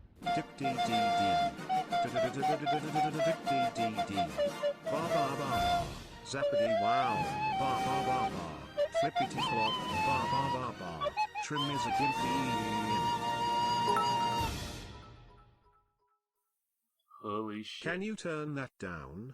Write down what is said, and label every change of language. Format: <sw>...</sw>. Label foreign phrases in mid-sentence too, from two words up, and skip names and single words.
<en>Dip dee dee dee. Dip dee dee dee. Ba ba ba ba. Zappity wow. Ba ba ba ba. Flippity flop. Ba ba ba ba. Trim is a gimpy. Holy shit. Can you turn that down?</en>